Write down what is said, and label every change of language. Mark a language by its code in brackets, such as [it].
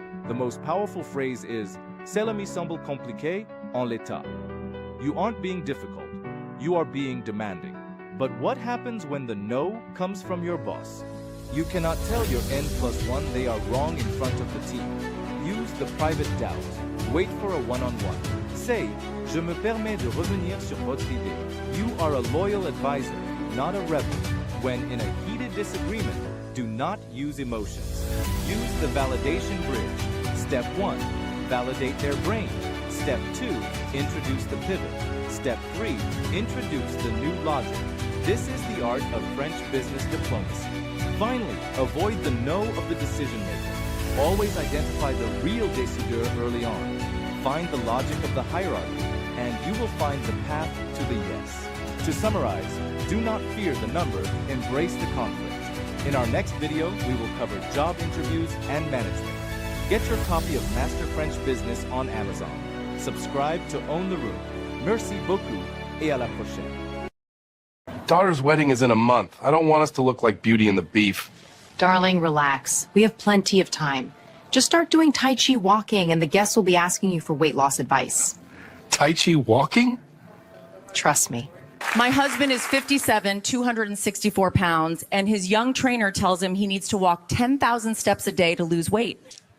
[en] The most powerful phrase is [fr] "Cela me semble compliqué en l'état." [en] You aren't being difficult, you are being demanding. But what happens when the no comes from your boss? You cannot tell your N+1 they are wrong in front of the team. Use the private doubt. Wait for a one-on-one. [fr] Say, "Je me permets de revenir sur votre idée." [en] You are a loyal advisor, not a rebel. When in a heated disagreement, do not use emotions. Use the validation bridge. Step 1, validate their brain. Step 2, introduce the pivot. Step 3, introduce the new logic. This is the art of French business diplomacy. Finally, avoid the no of the decision maker. Always identify the real décideur early on. Find the logic of the hierarchy, and you will find the path to the yes. To summarize, do not fear the number, embrace the conflict. In our next video, we will cover job interviews and management. Get your copy of Master French Business on Amazon. Subscribe to Own the Room. [fr] Merci beaucoup, et à la prochaine. [en] Daughter's wedding is in a month. I don't want us to look like Beauty and the Beef. Darling, relax. We have plenty of time. Just start doing Tai Chi walking and the guests will be asking you for weight loss advice. Tai Chi walking? Trust me. My husband is 57, 264 pounds, and his young trainer tells him he needs to walk 10,000 steps a day to lose weight.